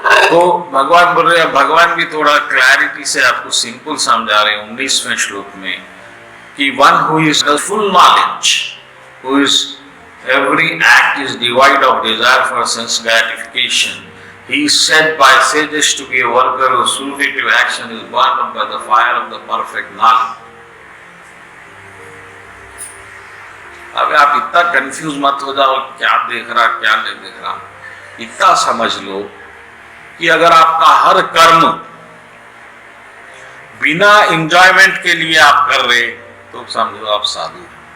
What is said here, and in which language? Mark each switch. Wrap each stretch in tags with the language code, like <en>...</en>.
<hi>तो भगवान बोल रहे हैं, भगवान भी थोड़ा क्लैरिटी से आपको सिंपल समझा रहे हैं 19वें श्लोक में कि</hi> <en>One who is the full knowledge, who is every act is devoid of desire for sense gratification. He is said by sages to be a worker whose fruitive action is burned up by the fire of the perfect knowledge.</en> <hi>अब आप इतना confuse मत हो जाओ, क्या देख रहा क्या नहीं देख रहा। इतना समझ लो कि अगर आपका हर कर्म बिना एंजॉयमेंट के लिए आप कर रहे, तो समझो आप साधु हैं।</hi>